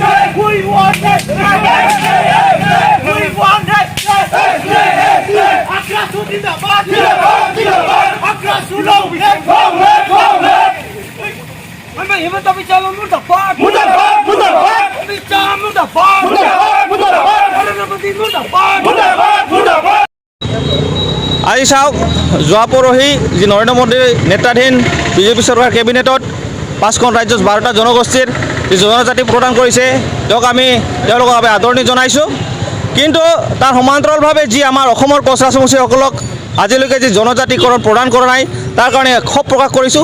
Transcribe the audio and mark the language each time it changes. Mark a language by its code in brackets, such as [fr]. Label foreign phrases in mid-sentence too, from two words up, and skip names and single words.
[en] We want it. We want it. [as] Akras Zindabad. Akras Zindabad. Amma Himanta Biswa Murdabad. Murdabad. Biswa Murdabad. Narendra Modi Murdabad. Murdabad. আজি চাওক যোৱা পৰহি যি নৰেন্দ্ৰ মোদীৰ নেতৃত্বাধীন বিজেপি চৰকাৰ কেবিনেটত 5খন ৰাজ্যৰ 12টা জনগোষ্ঠীৰ যি জনজাতি প্ৰদান কৰিছে তেওঁলোকক আমি আদৰণি জনাইছোঁ। কিন্তু তাৰ সমান্তৰালভাৱে যি আমাৰ অসমৰ কোচ ৰাজবংশীসকলক আজিলৈকে যি জনজাতিকৰণ প্ৰদান কৰা নাই তাৰ কাৰণে ক্ষোভ প্ৰকাশ কৰিছোঁ।